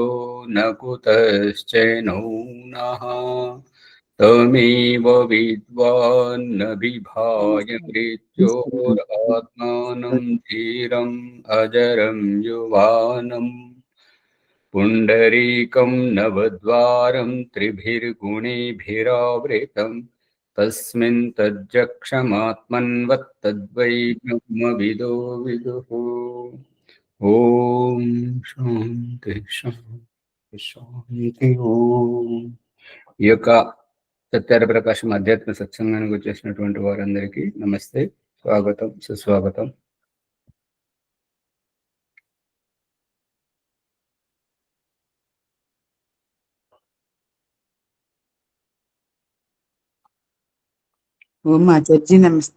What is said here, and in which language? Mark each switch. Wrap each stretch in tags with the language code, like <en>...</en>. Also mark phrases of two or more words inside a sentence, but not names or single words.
<sa>न कुतश्चैनो नः तमेव विद्वान्न बिभाय मृत्योरात्मानं धीरम् अजरं युवानम् पुण्डरीकं नवद्वारं त्रिभिर्गुणैभिरावृतम् तस्मिन् तज्जक्षमात्मन्वत्तद्वै ब्रह्मविदो विदुः। ఓం శాంతి శాంతి శాంతి ఓం.</sa> <te>ఈ యొక్క సత్యార ప్రకాశం అధ్యాత్మ సత్సంగానికి వచ్చేసినటువంటి వారందరికీ నమస్తే, స్వాగతం, సుస్వాగతం. ఓం ఆచార్జీ నమస్తే.</te>